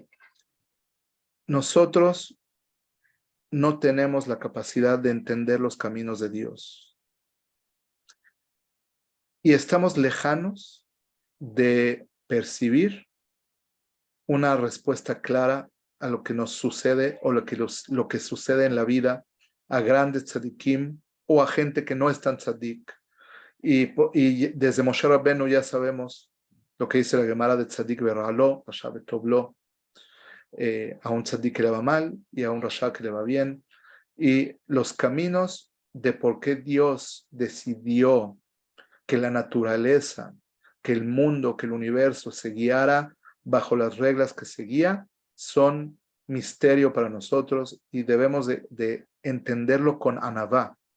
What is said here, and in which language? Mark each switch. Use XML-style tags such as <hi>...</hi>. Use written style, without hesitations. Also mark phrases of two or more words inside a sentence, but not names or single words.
<es>Nosotros no tenemos la capacidad de entender los caminos de Dios y estamos lejanos de percibir una respuesta clara a lo que nos sucede o lo que sucede en la vida a grandes tzadikim o a gente que no es tan tzadik. Y desde Moshe Rabbeinu ya sabemos lo que dice la Gemara de</es> <he>צדיק ורע לו רשע וטוב לו,</he> <es>a un tzadik que le va mal y a un rasha que le va bien. Y los caminos de por qué Dios decidió que la naturaleza, que el mundo, que el universo se guiara bajo las reglas que seguía, son misterio para nosotros y debemos de entenderlo con anavá.</es>